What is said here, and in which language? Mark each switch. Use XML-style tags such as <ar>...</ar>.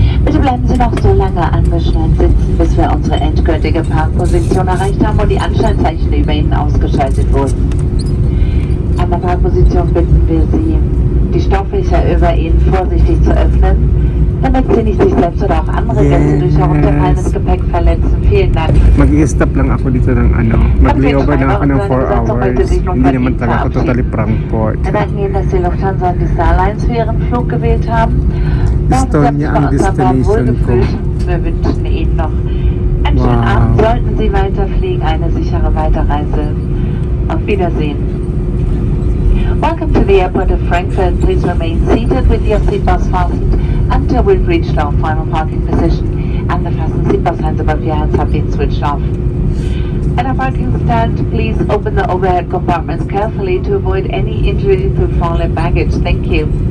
<de>Bitte bleiben Sie noch so lange angeschnallt sitzen, bis wir unsere endgültige Parkposition erreicht haben und die Anschnallzeichen über Ihnen ausgeschaltet wurden. An der Parkposition bitten wir Sie, die Stofflöcher über Ihnen vorsichtig zu öffnen, damit Sie nicht sich selbst oder auch andere Gäste durch herunterfallendes Gepäck verletzen. Vielen Dank.</de> <tl>Mag-i-stop lang ako dito ng ano. Mag-layover na ako ng</tl> <en>4 hours.</en> <tl>Hindi naman talaga ako totally Frankfurt.</tl> <de>Wir danken Ihnen, dass Sie Lufthansa und die Starlines für Ihren Flug gewählt haben.</de> <tl>Estonia ang destination ko.</tl> <de>Wir wünschen Ihnen noch einen schönen Abend. Sollten Sie weiterfliegen, eine sichere Weiterreise. Auf Wiedersehen.</de> <en>Welcome to the airport of Frankfurt. Please remain seated with your seatbelts fastened until we've reached our final parking position and the fasten seatbelt signs above your heads have been switched off. At our parking stand, please open the overhead compartments carefully to avoid any injury through fallen baggage. Thank you.</en>